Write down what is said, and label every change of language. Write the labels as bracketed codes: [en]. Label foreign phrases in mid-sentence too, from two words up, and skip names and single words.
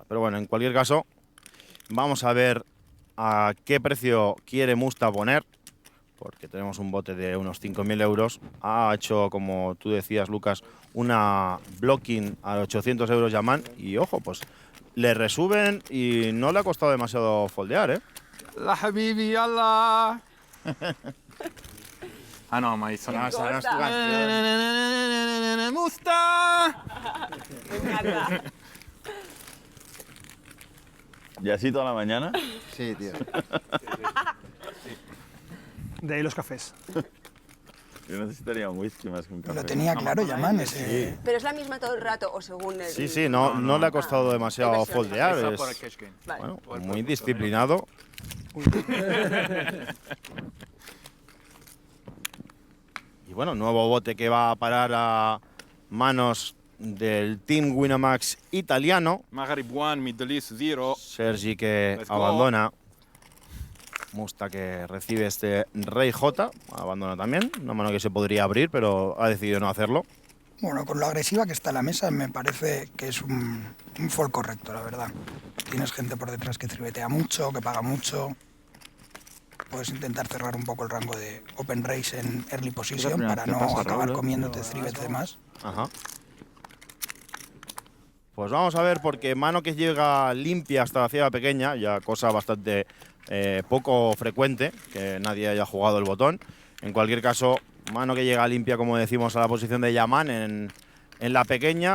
[es] Pero bueno, en cualquier caso, vamos a ver a qué precio quiere Musta poner, porque tenemos un bote de unos 5.000 euros. Ha hecho, como tú decías, Lucas, una blocking a 800 euros Yaman. Y ojo, pues le resuben y no le ha costado demasiado foldear, ¿eh? [ar] لا حبيبي، يلا. No, [it] ma sono... [es] Musta! ¿Y así toda la mañana? Sí, tío. De ahí los cafés. Yo necesitaría un whisky más que un café. Lo tenía claro Yaman ese. ¿Pero es la misma todo el rato o según el...? Sí, no le ha costado demasiado foldear. Es, bueno, muy disciplinado. Y bueno, nuevo bote que va a parar a manos del Team Winamax italiano. [en] Maghrib 1, Middle East 0. [es] Sergi que [en] Let's go. [es] abandona. Musta que recibe este Rey J. Abandona también. Una mano que se podría abrir, pero ha decidido no hacerlo. Bueno, con lo agresiva que está la mesa, me parece que es un fold correcto, la verdad. Tienes gente por detrás que tribetea mucho, que paga mucho. Puedes intentar cerrar un poco el rango de [en] open raise [es] en [en] early position [es] para no acabar comiéndote three-bets de más. Ajá. Pues vamos a ver, porque mano que llega limpia hasta la ciega pequeña, ya cosa bastante poco frecuente, que nadie haya jugado el botón. En cualquier caso, mano que llega limpia, como decimos, a la posición de Yaman en la pequeña.